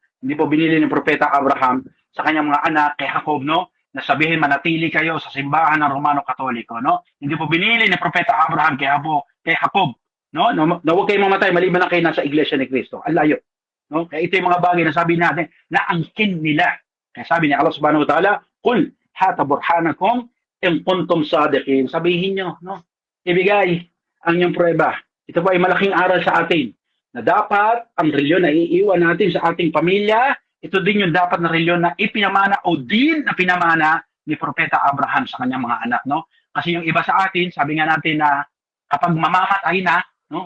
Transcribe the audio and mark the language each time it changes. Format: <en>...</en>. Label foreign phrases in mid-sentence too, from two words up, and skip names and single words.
<tl>Hindi po binili ng propeta Abraham sa kanyang mga anak, kay Jacob, no? Na sabihin manatili kayo sa simbahan ng Romano Katoliko. No? Hindi po binili ni propeta Abraham kay Jacob, no? Na huwag kayong mamatay maliban na kayo nasa iglesia ni Cristo. Ang layo. No? Kaya ito yung mga bagay na sabi natin na angkin nila. Kaya sabi ni</tl> <ar>الله سبحانه وتعالى قل هاتوا برهانكم إن كنتم صادقين.</ar> <tl>Sabihin nyo, no? Ibigay ang inyong prueba. Ito po ay malaking aral sa atin na dapat ang reliyon na iiwan natin sa ating pamilya, ito din yung dapat na reliyon na ipinamana o din na pinamana ni Propeta Abraham sa kanyang mga anak. No? Kasi yung iba sa atin, sabi nga natin na kapag mamamatay na, no?</tl>